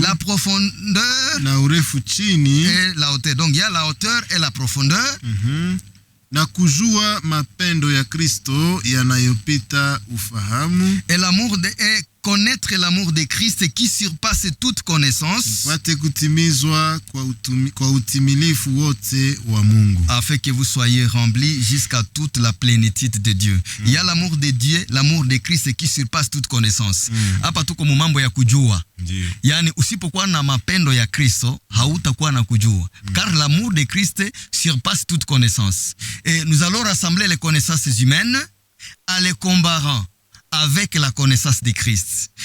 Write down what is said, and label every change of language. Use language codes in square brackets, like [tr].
[fr] la profondeur, [sw] na urefu chini, [fr] et la hauteur. Donc il y a la hauteur et la profondeur. [sw] Na kujua mapendo ya Kristo yanayopita ufahamu. [fr] Et l'amour et connaître l'amour de Christ qui surpasse toute connaissance. [sw] Pate kutimizwa kwa utimilifu wote wa Mungu. [fr] Afin que vous soyez remplis jusqu'à toute la plénitude de Dieu. Il y a l'amour de Dieu, l'amour de Christ qui surpasse toute connaissance. [sw] Hapa tuko mambo ya kujua. Yani usipokuwa na mapendo ya Kristo, hautakuwa na kujua. [fr] Car l'amour de Christ surpasse toute connaissance. Et nous allons rassembler les connaissances humaines en les comparant avec la connaissance de Christ.